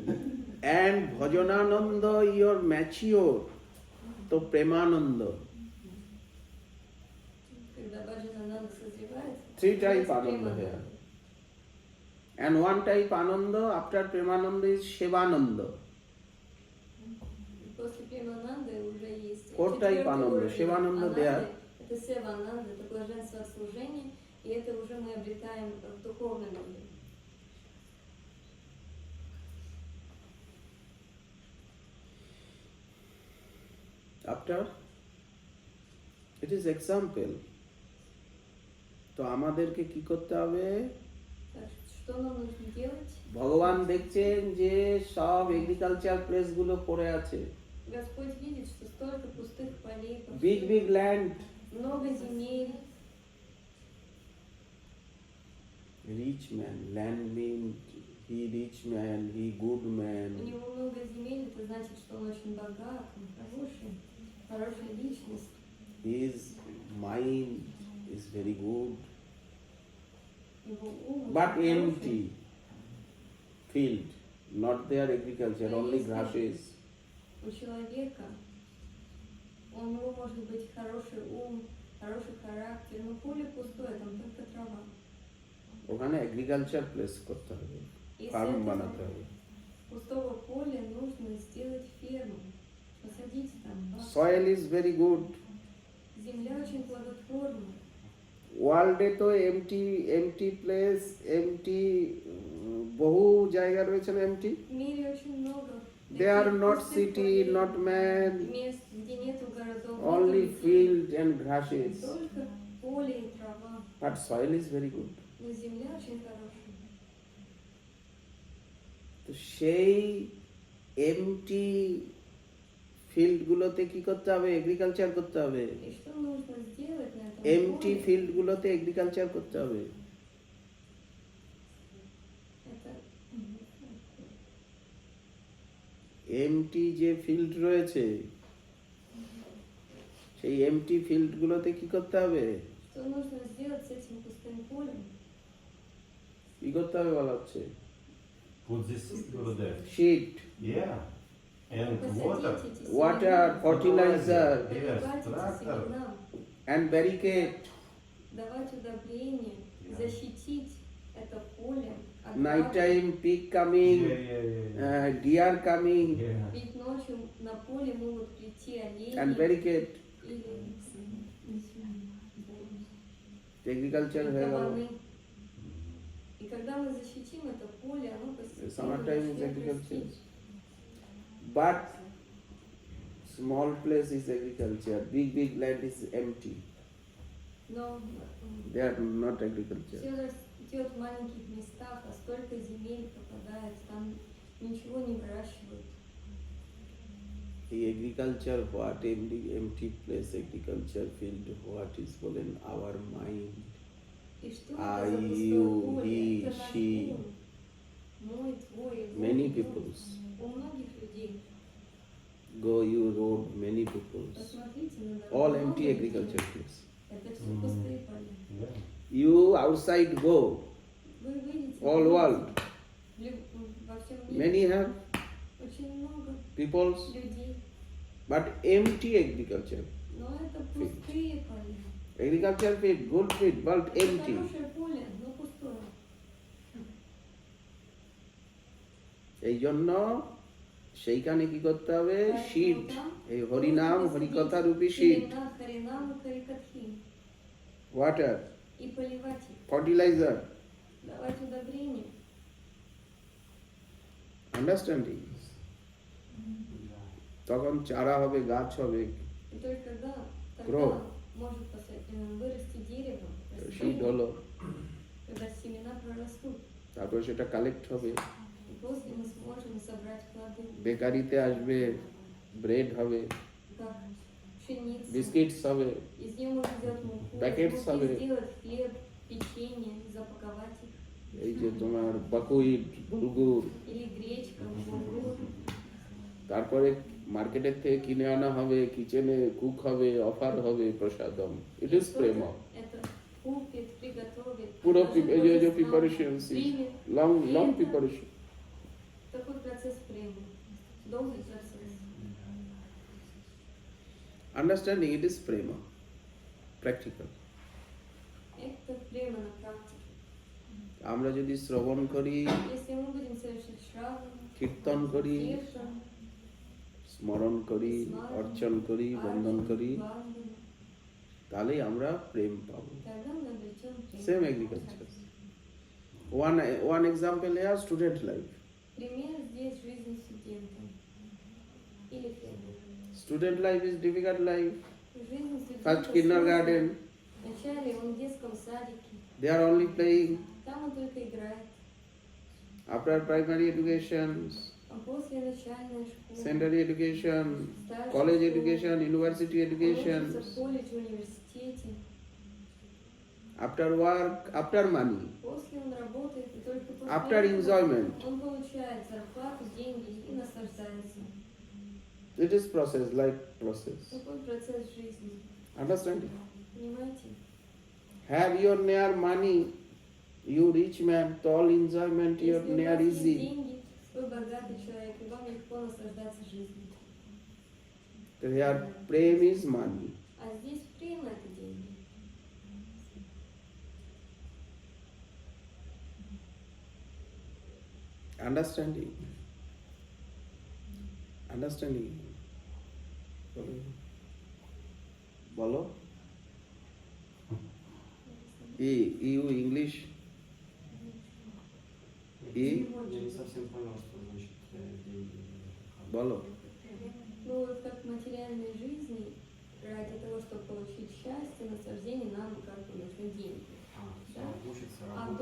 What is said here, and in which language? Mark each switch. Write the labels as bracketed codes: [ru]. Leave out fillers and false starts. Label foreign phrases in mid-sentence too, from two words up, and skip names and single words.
[en] And Bhajanananda, you're mature. So Premananda. [ru] Когда Баджанананда созревает, [en] Three type [ru] появляется [en] Ananda [ru] Премананда. [en] here. And one type Ananda after Premananda is Shivananda. [ru] После Премананды уже есть [en] Four type [ru] четвертый [en] Ananda. [ru] уровень [en] Shivananda [ru] Ананды. [en] there. [ru] Это Севананда, это блаженство от служения, и это уже мы обретаем в духовном мире. [en] After, it is example. [bn] তো আমাদেরকে কি করতে হবে? [ru] Так, что нам нужно делать? [bn] ভগবান দেখছেন যে সব [en] agriculture place [bn] গুলো পড়ে আছে, [ru] Господь видит, что столько пустых полей, [en] বিগ [ru] повсюду, [en] big land, [ru] много земель. [en] rich man, land mean he rich man, he good man, [ru] У него много земель, это значит, что он очень богат, он хорошая личность. [en] his mind is very good, [ru] Его ум [en] বাট [ru] очень [en] এমটি field, not their agriculture, only grasses. [ru] У человека, у него может быть хороший ум, хороший характер, но поле пустое, там только трава. [bn] ওখানে [en] agriculture place [bn] করতে হবে, [ru] И с [bn] ফার্ম [ru] этого [bn] বানাতে হবে। [ru] пустого поля нужно сделать ферму, посадить там баб. [en] Soil is very good. [ru] Земля очень плодотворна. [bn] ওয়ার্ল্ডে তো [en] empty place, [bn] এমটি বহু জায়গা রয়েছে না এমটি। [ru] В мире очень много [en] They are [ru] таких [en] not [ru] пустых [en] city, [ru] полей, [en] not man, [ru] мест, где нету городов, [en] only [ru] нету людей, [en] field and grasses. [ru] только поле и трава. [en] But soil is very good. [ru] Но земля очень хорошая. [bn] তো সেই এমটি ফিল্ডগুলোতে কি করতে হবে? এগ্রিকালচার করতে হবে। [ru] И что нужно сделать на этом [bn] এমটি [ru] поле? [bn] ফিল্ডগুলোতে এগ্রিকালচার করতে হবে। [ru] Это [bn] এমটি যে ফিল্ড রয়েছে, সেই এমটি ফিল্ডগুলোতে কি করতে হবে? [ru] что нужно сделать с этим пустым полем? [bn] কি করতে হবে বলা হচ্ছে? [en] Put this seed, Gurudev. শীট, Yeah. And water. [ru] Посадить эти [en] ওয়াটার, [ru] семена, [en] ফার্টিলাইজার Yes, [ru] поливать эти [en] tractor. [ru] семена, [en] and barricade, [ru] давать удобрения, [en] Yeah. [ru] защитить это поле от [en] night [ru] раков. [en] time pig coming, Yeah. deer coming, Yeah. [ru] Ведь ночью на поле могут прийти олени [en] and barricade. [ru] или [bn] এগ্রিকালচার হয়ে গেল। [ru] кабаны. И когда мы защитим это поле, оно постепенно [en] Summertime is [ru] начнет [en] agriculture. [ru] расти. [en] But small place is agriculture, big land is empty. [ru] Но [en] They are not agriculture. [ru] все растет в маленьких местах, а столько земель попадает, там ничего не выращивают. [en] এই agriculture what, empty place agriculture field what is বলেন our mind. [ru] И что [en] I, [ru] это за пустое [en] you, [ru] поле? [en] he, [ru] Это наш [en] she. [ru] ум. Мой, твой, его, [en] Many [ru] его. [en] peoples. [ru] У многих людей. [en] Go you road, many peoples. [ru] Посмотрите на дорогу. [en] All [ru] Много [en] empty [ru] людей. [en] agriculture place. [ru] Это все пустые поля. [en] Yeah. You outside go, [ru] Вы выйдете [en] all [ru] на [en] world. [ru] улицу, во всем мире [en] Many have [ru] очень много [en] peoples, [ru] людей, [en] but empty agriculture. [ru] но это пустые поля. [en] Agriculture field, good field, but [ru] Это [en] empty. [ru] хорошее поле, но пустое. [bn] এই জন্য সেইখানে কি করতে হবে? শীট, এই হরিনাম হরিকথা রূপী শীট, [ru] Семена Харинам и Харикатхи [en] ওয়াটার, [ru] и поливать их, [en] ফার্টিলাইজার, [ru] давать удобрения. [bn] আন্ডারস্ট্যান্ডিং। তখন চারা হবে, গাছ হবে, [ru] И только тогда [en] Grow. [ru] может вырасти дерево, [en] শীট [ru] растение. [bn] হলো, [ru] когда семена прорастут. [bn] তারপর সেটা কালেক্ট হবে, [ru] И после мы сможем собрать плоды, [bn] বেকারিতে আসবে, ব্রেড হবে, [ru] как пшеница. [bn] বিস্কিটস হবে, [ru] Из нее можно сделать муку, Пакет из сами. муки сделать хлеб, печенье, запаковать их. [bn] এই যে তোমার বাকুইট, বুলগুর, [ru] Или гречка, булгур. [bn] তারপরে মার্কেটের থেকে কিনে আনা হবে, কিচেনে কুক হবে, অফার হবে, প্রসাদম। [en] it is prem. [ru] Это купит, приготовит. [bn] পুরো [ru] предложит [bn] এই যে [ru] божествам, [bn] প্রিপারেশন, [ru] примет. [bn] লং [ru] И [bn] লং [ru] это [bn] প্রিপারেশন। [ru] Такой процесс премии. Долгий процесс. [en] understanding it is prem, practical. [ru] Это према на практике. [bn] আমরা যদি শ্রবণ করি, [ru] Если мы будем совершать шраву, [bn] কীর্তন кরি, [ru] киртан, [bn] স্মরণ করি, অর্চন করি, বন্দন করি, [ru] вандана, [bn] তাহলেই আমরা প্রেম পাবো। [ru] тогда мы обретем прему. [en] Same agriculture. One example here, student life. [ru] Пример здесь жизни студента. Или фермера. [en] Student life is difficult life. [ru] Жизнь студента [en] First [ru] сложная. [en] kindergarten, [ru] Вначале он в детском садике. [en] they are only playing. [ru] Там он только играет. [en] After primary education, [ru] А после начальная школа. [en] secondary education, [ru] старшая [en] college [ru] школа, [en] education, university [ru] он [en] education, [ru] учится в колледже, университете. [en] after work, after money, [ru] После он работает, и только после [en] after [ru] этого [en] enjoyment. [ru] он получает зарплату, деньги и наслаждается. [en] It is process, like process. [ru] Такой процесс жизни. [en] Understanding? [ru] Понимаете? [en] Have your near money, you rich man, to all enjoyment your [ru] Если у [en] near [ru] вас есть [en] easy. [ru] деньги, вы богатый человек, и вам легко наслаждаться жизнью. [en] Here, prem is money. [ru] А здесь према — это деньги. [en] Understanding. Understanding. বলো you English [ru] Я не совсем понял, что значит деньги. [bn] বলো [ru] Ну вот как в материальной жизни, ради того, чтобы получить счастье, наслаждение, нам как бы нужны деньги. Да? Учится, А в